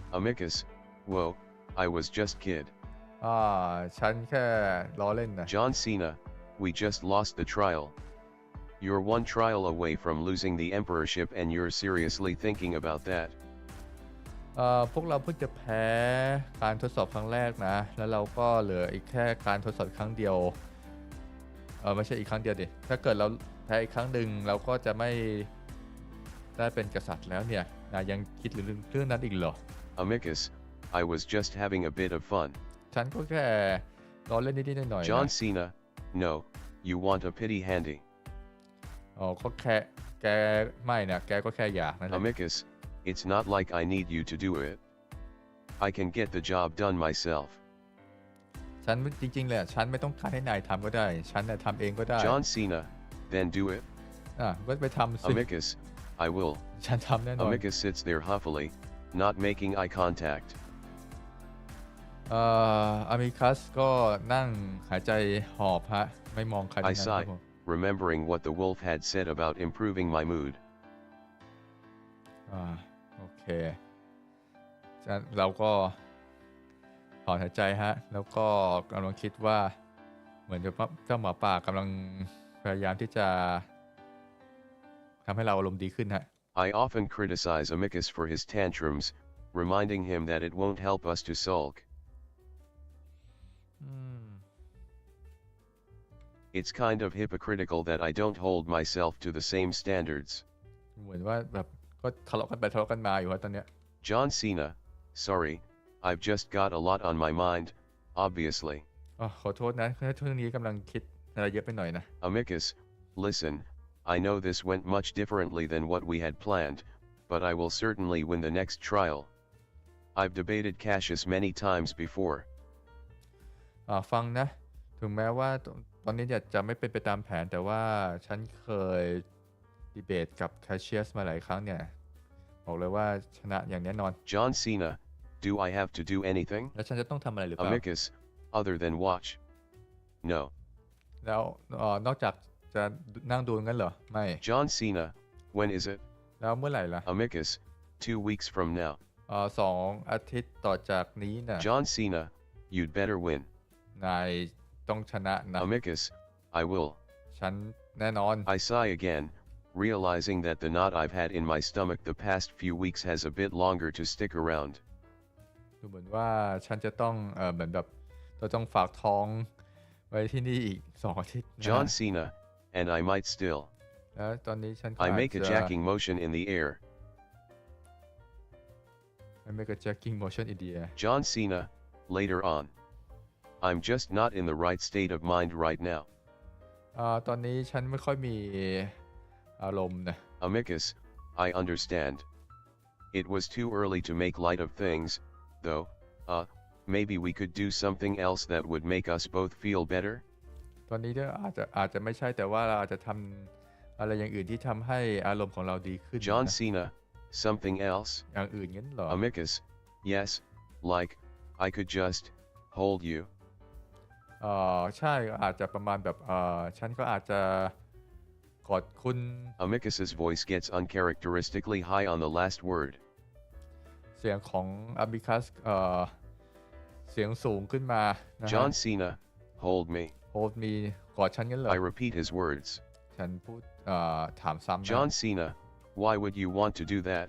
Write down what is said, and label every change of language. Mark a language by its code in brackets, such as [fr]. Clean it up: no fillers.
[en] Amicus, whoa, I was just kid. [th] ฉันแค่ล้อเล่นนะ [en] John Cena, we just lost the trial. You're one trial away from losing the emperorship and you're seriously thinking about that. [th] พวกเราเพิ่งจะแพ้การทดสอบครั้งแรกนะแล้วเราก็เหลืออีกแค่การทดสอบครั้งเดียวไม่ใช่อีกครั้งเดียวดิถ้าเกิดเราแพ้อีกครั้งหนึ่งเราก็จะไม่ได้เป็นกษัตริย์แล้วเนี่ยนะยังคิดเรื่องนั้นอีกเหรอ [en] Amicus, I was just having a bit of fun. [th] ฉันก็แค่ล้อเล่นนิดๆหน่อยๆ [en] John [th] นะ [en] Cena, no, you want a pity handy. [th] ก็แค่แกไม่นะแกก็แค่อยากนั่นแหละ [en] Amicus, it's not like I need you to do it. I can get the job done myself. [th] ฉันจริงๆเลยฉันไม่ต้องการให้นายทำก็ได้ฉันทำเองก็ได้ [en] John Cena, then do it. [th] ก็ไปทำสิ [en] Amicus, I will. [th] ฉันทำแน่นอน [en] Amicus sits there huffily, not making eye contact. [th] อามิคัสก็นั่งหายใจหอบฮะไม่มองใคร [en] I sighed, remembering what the wolf had said about improving my mood. [th] โอเคเราก็ถอนหายใจฮะแล้วก็กำลังคิดว่าเหมือนกับเจ้าหมาป่ากำลังพยายามที่จะทำให้เราอารมณ์ดีขึ้นฮะ [en] I often criticize Amicus for his tantrums, reminding him that it won't help us to sulk. It's kind of hypocritical that I don't hold myself to the same standards. [th] เหมือนว่าแบบก็ทะเลาะกันไปทะเลาะกันมาอยู่ฮะตอนเนี้ย [en] John Cena, sorry, I've just got a lot on my mind, obviously. [th] ขอโทษนะช่วงนี้กำลังคิดอะไรเยอะไปหน่อยนะ [en] Amicus, listen, I know this went much differently than what we had planned, but I will certainly win the next trial. I've debated Cassius many times before. [th] ฟังนะถึงแม้ว่าตอนนี้จะไม่เป็นไปตามแผนแต่ว่าฉันเคยดีเบตกับแคชเชียสมาหลายครั้งเนี่ยบอกเลยว่าชนะอย่างแน่นอน [en] John Cena, do I have to do anything? [th] แล้วฉันจะต้องทำอะไรหรือเปล่า [en] Amicus, other than watch? No. [th] แล้วนอกจากจะนั่งดูงั้นเหรอไม่ [en] John Cena, when is it? [th] แล้วเมื่อไหร่ล่ะ [en] Amicus, 2 weeks from now. [th] 2 อาทิตย์ต่อจากนี้นะ [en] John Cena, you'd better win. [th] นายต้องชนะนะ [en] Amicus, I will. [th] ฉันแน่นอน [en] I sigh again, realizing that the knot I've had in my stomach the past few weeks has a bit longer to stick around. [th] ดูเหมือนว่าฉันจะต้องเหมือนแบบเราต้องฝากท้องไว้ที่นี่อีก2 อาทิตย์ [en] John Cena, and I might still. [th] แล้วตอนนี้ฉันก็ [en] I make a jacking motion in the air. I make a jacking motion in the air. John Cena, later on. I'm just not in the right state of mind right now. [th] ตอนนี้ฉันไม่ค่อยมีอารมณ์นะ [en] Amicus, I understand. It was too early to make light of things, though, maybe we could do something else that would make us both feel better? [th] ตอนนี้ก็อาจจะไม่ใช่แต่ว่าเราอาจจะทำอะไรอย่างอื่นที่ทำให้อารมณ์ของเราดีขึ้น [en] John [th] นะ [en] Cena, something else? [th] อย่างอื่นงั้นเหรอ [en] Amicus, yes, like, I could just hold you. [th] ใช่อาจจะประมาณแบบฉันก็อาจจะกอดคุณ [en] Amicus's voice gets uncharacteristically high on the last word. [th] เสียงของอามิคัสเสียงสูงขึ้นมานะฮะ [en] John Cena, hold me. Hold me [th] กอดฉันงั้นเหรอ [en] I repeat his words. [th] ฉันพูดถามซ้ำนะ [en] John Cena, why would you want to do that?